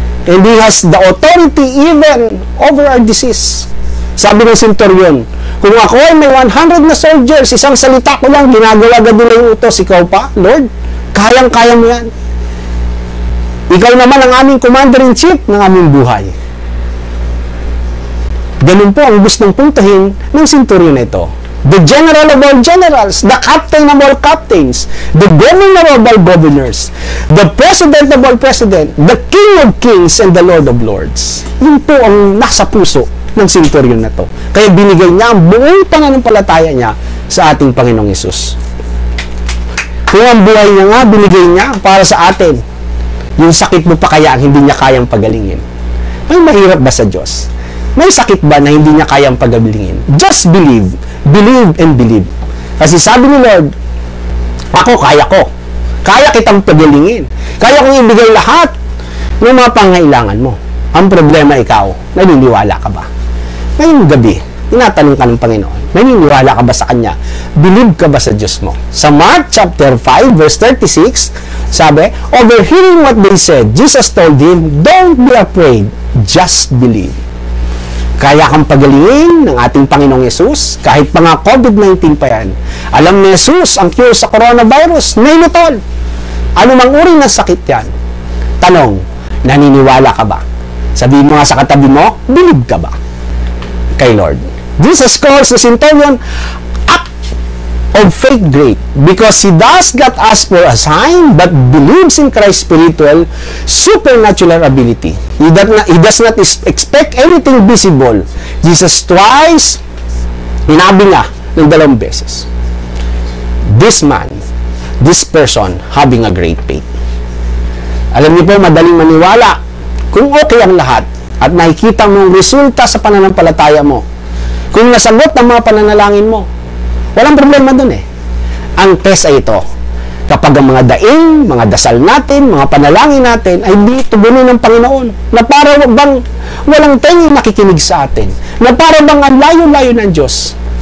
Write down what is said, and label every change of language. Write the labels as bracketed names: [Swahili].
[English] And he has the authority even over our disease. [Filipino] Sabi ng centurion, kung ako ay may 100 na soldiers, isang salita ko lang, ginagawa agad nila yung utos. Ikaw pa, Lord, kayang-kaya mo yan. Ikaw naman ang aming commander-in-chief ng aming buhay. Ganun po ang gustong puntahin ng centurion na ito. [English] The general of all generals, the captain of all captains, the governor of all governors, the president of all president, the king of kings, and the lord of lords. [Filipino] Yun po ang nasa puso ng centurion na to. Kaya binigay niya ang buong pananampalataya niya sa ating Panginoong Hesus. Kung ang buhay niya nga, binigay niya para sa atin. Yung sakit mo pa kaya ang hindi niya kayang pagalingin. May mahirap ba sa Diyos? May sakit ba na hindi niya kayang pagalingin? [English] Just believe. Believe and believe. [Filipino] Kasi sabi ni Lord, ako, kaya ko. Kaya kitang pagalingin. Kaya kong ibigay lahat ng mga pangailangan mo. Ang problema ikaw, naniniwala ka ba? Ngayong gabi, tinatanong ka ng Panginoon, naniniwala ka ba sa Kanya? Believe ka ba sa Diyos mo? [English] Sa Mark chapter 5 verse 36, sabi, overhearing what they said, Jesus told him, don't be afraid, just believe. [Filipino] Kaya kang pagalingin ng ating Panginoong Yesus, kahit pa nga COVID-19 pa yan. Alam ni Yesus ang cure sa coronavirus, nainutol. Ano mang uri ng sakit yan? Tanong, naniniwala ka ba? Sabihin mo nga sa katabi mo, believe ka ba kay Lord? [English] Jesus calls the centurion act of faith great because he does not ask for a sign but believes in Christ's spiritual supernatural ability. He does not expect anything visible. Jesus twice [Filipino] hinabi nga ng 2 beses. [English] This man, this person having a great faith. [Filipino] Alam niyo po, madaling maniwala kung okay ang lahat at nakikita mong resulta sa pananampalataya mo. Kung nasagot ang mga pananalangin mo, walang problema dun eh. Ang test ay ito. Kapag ang mga daing, mga dasal natin, mga panalangin natin ay di tugunin ng Panginoon, na para bang walang tenging nakikinig sa atin, na para bang ang layo-layo ng Diyos.